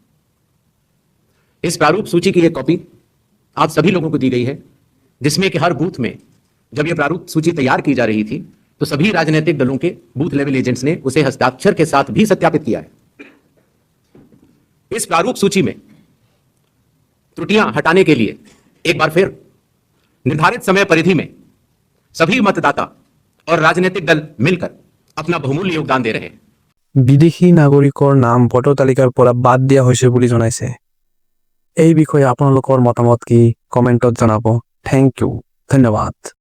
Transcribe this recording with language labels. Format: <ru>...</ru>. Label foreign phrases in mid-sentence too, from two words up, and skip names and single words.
<hi>इस प्रारूप सूची की एक कॉपी आप सभी लोगों को दी गई है, जिसमें कि हर बूथ में जब यह प्रारूप सूची तैयार की जा रही थी तो सभी राजनीतिक दलों के बूथ लेवल एजेंट्स ने उसे हस्ताक्षर के साथ भी सत्यापित किया है। इस प्रारूप सूची में त्रुटियां हटाने के लिए एक बार फिर निर्धारित समय परिधि में सभी मतदाता और राजनीतिक दल मिलकर अपना बहुमूल्य योगदान दे रहे हैं।</hi> <as>বিদেশী নাগৰিকৰ নাম ভোটাৰ তালিকাৰ পৰা বাদ দিয়া হৈছে বুলি জনাইছে। এই বিষয়ে আপোনালোকৰ মতামত কি কমেণ্টত জনাব।</as> <en>thank you,</en> <as>ধন্যবাদ।</as>